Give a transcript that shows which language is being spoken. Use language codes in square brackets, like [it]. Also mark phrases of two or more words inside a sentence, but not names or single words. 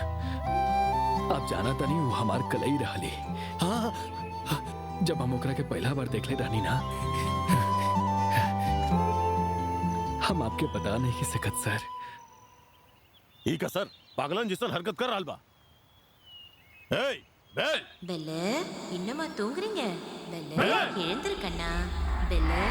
[bho] आप जाना तनी वो हमार कलई रहली। हाँ, जब हम ओकरा के पहला बार देखले रहनी ना, हम आपके बता नहीं की सकत सर। ठीक है सर, पागलन जिसन हरकत कर रहल बा। [ta] ஏய் பெல் பெல் இன்னமா தூங்குறீங்க? பெல் எழுந்திரு கண்ணா. பெல்